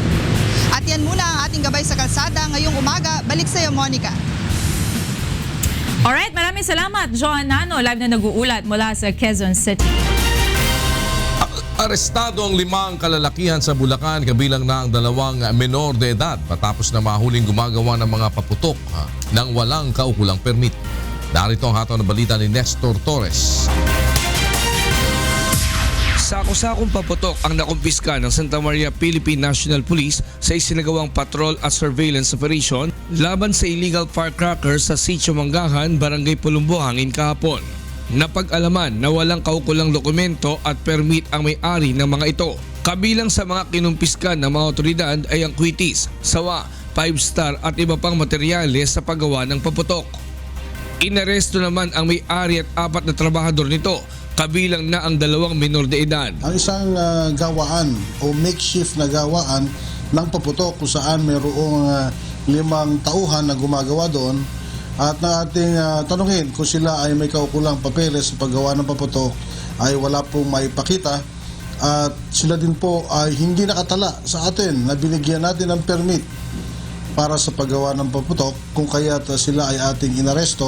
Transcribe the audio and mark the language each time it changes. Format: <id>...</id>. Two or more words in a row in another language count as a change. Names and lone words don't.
<tl>At yan muna ang ating gabay sa kalsada ngayong umaga. Balik sa iyo, Monica. Alright, maraming salamat, Joan Nano, live na nag-uulat mula sa Quezon City. Arestado ang 5 kalalakihan sa Bulacan kabilang na ang 2 menor de edad matapos na mahuling gumagawa ng mga paputok ng walang kaukulang permit. Narito ang hataw na balita ni Nestor Torres. Sako-sakong paputok ang nakumpiska ng Santa Maria Philippine National Police sa isinagawang patrol at</tl> <en>surveillance operation</en> <tl>laban sa</tl> <en>illegal firecrackers</en> <tl>sa Sitio Manggahan, Barangay Pulumbuhangin kahapon. Napag-alaman na walang kaukulang dokumento at permit ang may-ari ng mga ito. Kabilang sa mga kinumpiskan ng mga otoridad ay ang kwitis, sawa, 5-star at iba pang materyales sa paggawa ng paputok. Inaresto naman ang may-ari at 4 na trabahador nito, kabilang na ang 2 menor de edad. Ang isang gawaan o makeshift na gawaan ng paputok kung saan mayroong 5 tauhan na gumagawa doon. At na ating tanungin kung sila ay may kaukulang papeles sa paggawa ng paputok ay wala pong maipakita at sila din po ay hindi nakatala sa atin na binigyan natin ng permit para sa paggawa ng paputok kung kaya't sila ay ating inaresto.</tl>